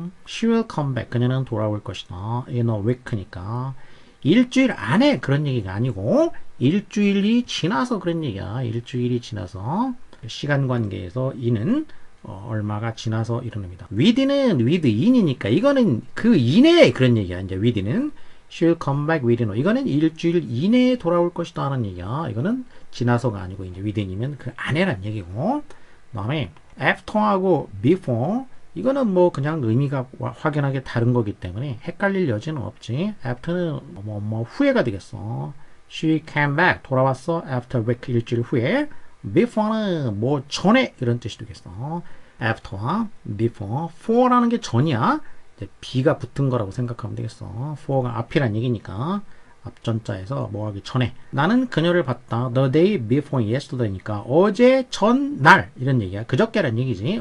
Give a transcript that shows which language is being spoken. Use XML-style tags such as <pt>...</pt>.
<en>She will come back.</en> <ko>그녀는 돌아올 것이다.</ko> <en>In a week</en> <ko>니까 일주일 안에 그런 얘기가 아니고 일주일이 지나서 그런 얘기야. 일주일이 지나서 시간 관계에서 in은 얼마가 지나서 이런 의미다. with는 with in이니까 이거는 그 이내에 그런 얘기야. 이제 with는</ko> <en>She'll come back within.</en> <ko>이거는 일주일 이내에 돌아올 것이다 하는 얘기야. 이거는 지나서가 아니고 이제 within이면 그 안에란 얘기고. 그다음에 after하고 before 이거는 뭐 그냥 의미가 확연하게 다른 거기 때문에 헷갈릴 여지는 없지. after는 뭐 후에가 되겠어.</ko> <en>She came back</en> <ko>돌아왔어.</ko> <en>after a week</en> <ko>일주일 후에. before는 뭐 전에 이런 뜻이 되겠어. after와 before. for라는 게 전이야. B가 붙은 거라고 생각하면 되겠어. for가 앞이란 얘기니까 앞전자에서 뭐 하기 전에 나는 그녀를 봤다.</ko> <en>The day before yesterday</en> <ko>니까 어제 전날 이런 얘기야. 그저께란 얘기지.</ko>